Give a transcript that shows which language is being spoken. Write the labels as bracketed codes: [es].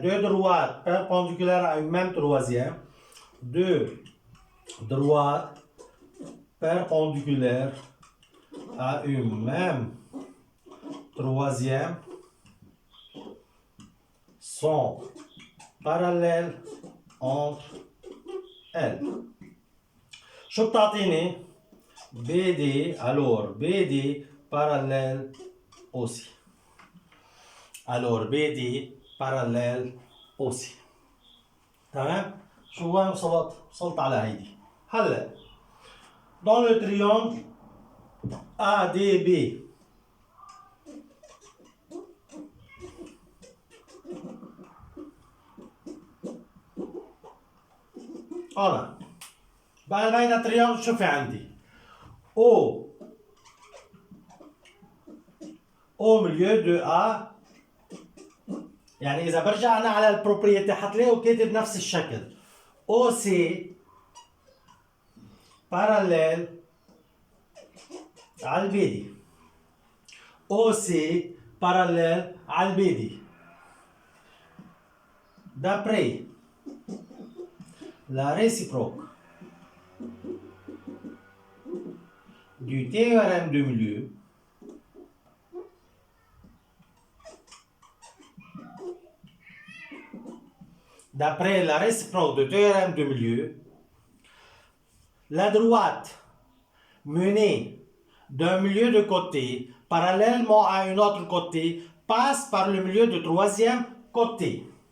[fr] Deux droites perpendiculaires à une même troisième. Deux droites perpendiculaires à une même troisième sont parallèles entre elles. [ar] شو بتعطيني؟ [fr] BD alors BD parallèle aussi. Alors BD parallèle aussi. [ar] تمام؟ شو وين وصلت على هيدي. هلا [fr] dans le triangle ADB voilà. [ar] بقى بين التريانجل شو في عندي؟ [fr] Au milieu de A [ar] يعني اذا برجع انا على البروبريتي حتلاقوا كاتب نفس الشكل. او سي باراليل على البيدي. او سي باراليل على البيدي. [fr] d'après la réciproque du théorème de milieu, d'après la réciproque du théorème de milieu, la droite menée d'un milieu de côté parallèlement à un autre côté passe par le milieu du troisième côté.